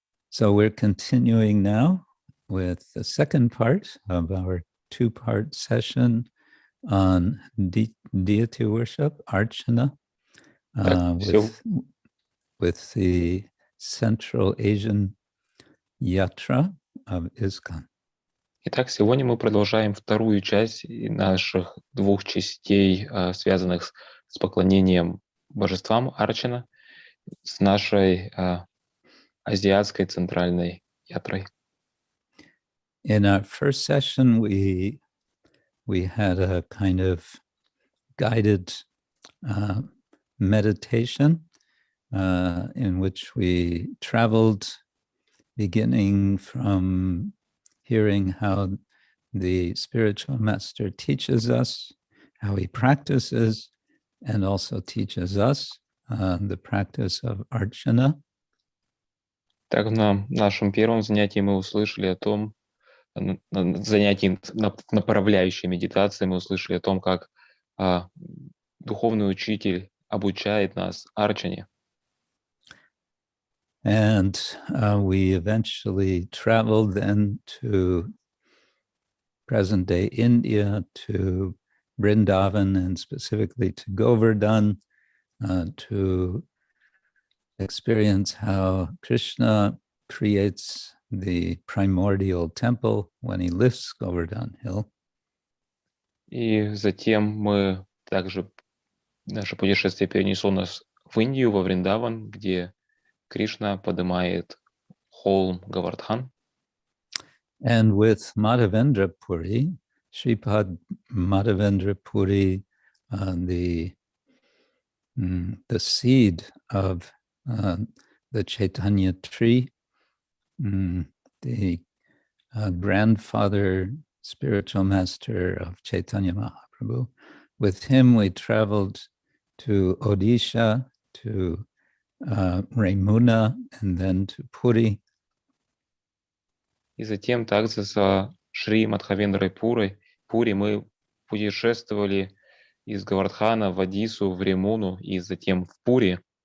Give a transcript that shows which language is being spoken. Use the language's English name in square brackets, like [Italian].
[English] So we're continuing now with the second part of our two-part session on deity worship, Archana, with the Central Asian Yatra of ISKCON. [Russian] Итак, сегодня мы продолжаем вторую часть наших двух частей, связанных с поклонением божествам Арчана, с нашей азиатской центральной ятрой. [English] In our first session, we had a kind of guided meditation in which we traveled, beginning from hearing how the spiritual master teaches us, how he practices, and also teaches us the practice of Archana. [Russian] Так, на нашем первом занятии мы услышали о том, на занятии направляющей медитации мы услышали о том, как духовный учитель обучает нас Арчане. [English] And we eventually traveled then to present-day India, to Vrindavan, and specifically to Govardhan, to experience how Krishna creates the primordial temple when he lifts Govardhan Hill. [Russian] И затем наше путешествие перенесло нас в Индию, во Вриндаван, где Кришна поднимает холм Говардхан. [English] And with Madhavendra Puri, Sripad Madhavendra Puri, the seed of the Chaitanya tree, the grandfather spiritual master of Chaitanya Mahaprabhu. With him, we traveled to Odisha, to Remuna, and then to Puri. [Russian] И затем также со Шри Мадхавендрой Пури мы путешествовали из Гавардхана в Одиссу, в Ремуну и затем в Пури.